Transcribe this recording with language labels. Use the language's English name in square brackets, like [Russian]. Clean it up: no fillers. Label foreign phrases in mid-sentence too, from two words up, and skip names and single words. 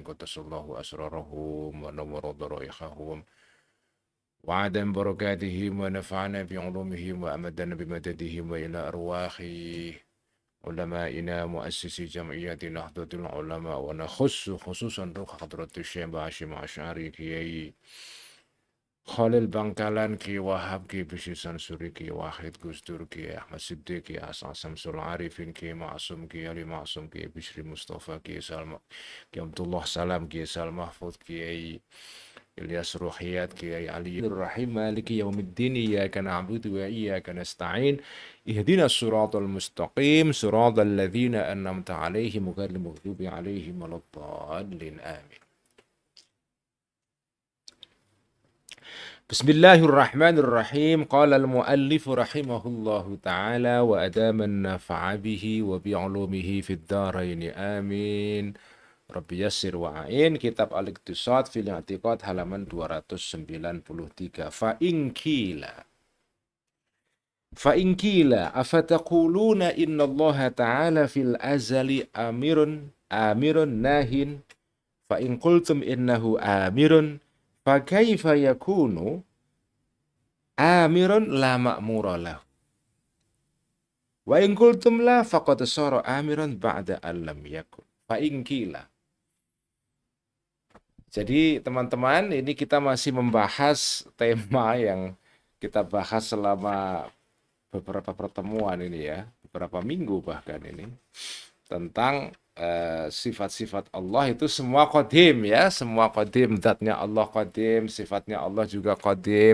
[Arabic] قدس الله أسرارهم ونور ضرائحهم وأدام بركاتهم ونفعنا بعلومهم وأمدنا بمددهم وإلى أرواح علمائنا مؤسسي جمعية Nahdlatul Ulama ونخص خصوصا روح حضرة الشيخ Hashim Asy'ari Kiai Khalil Bangkalan, Ki Wahab, Ki Bishisan Suri, Ki Wahid Gusdur, Ki Ahmad Siddiq, Ki Hasan Samsul Arifin, Ki Ma'asum, Ki Ali Ma'asum, Ki Bishri Mustafa, Ki Salma, Ki Abdullah Salam, Ki Sal Mahfud, Ki Ilyas Ruhiyat, Ki Ali Rahim, مالك يوم الدين، إياك نعبد وإياك نستعين، اهدنا الصراط المستقيم، صراط الذين أنعمت عليهم غير المغضوب عليهم ولا الضالين. آمين. بسم الله الرحمن الرحيم. قال المؤلف رحمه الله تعالى وأدام النفع به وبعلومه في الدارين. آمين. رب يسر وأعن. Kitab Al-Iqtisad fil I'tiqad halaman 293. فإن قيل أفتقولون إن الله تعالى في الأزل آمر ناه فإن قلتم إنه آمر فكيف يكون آمرا لا مأمور له وإن قلتم لا فقد صار آمرا بعد أن لم يكن فإن قيل. [Indonesian] Jadi teman-teman, ini kita masih membahas tema yang kita bahas selama beberapa pertemuan ini ya, beberapa minggu bahkan ini, tentang sifat-sifat Allah itu semua qadim ya, semua qadim, zatnya Allah qadim, sifatnya Allah juga qadim.